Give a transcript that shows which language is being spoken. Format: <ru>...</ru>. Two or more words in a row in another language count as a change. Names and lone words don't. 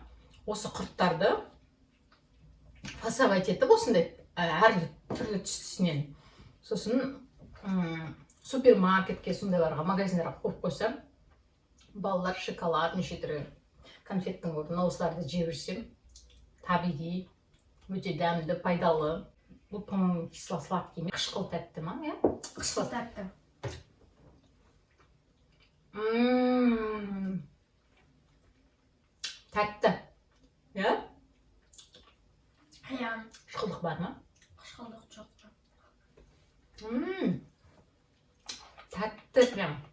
<kk>Осы құрттарды фасовать етіп осындай әр түрлі түсінен сосын супермаркетке сондайларға магазиндарға қойып қойсам, балалар шоколад неше түрлі конфеттің орнына осыларды жеп жүрсем, табиғи, өте дәмді, пайдалы. Бұл,</kk> <ru>по-моему, кисло-сладкий,</ru> <kk>қышқыл тәтті ма, иә? Қышқыл тәтті. Тәтті, иә? Иә. Қышқылдық бар ма? Қышқылдық жоқ. Тәтті прям.</kk>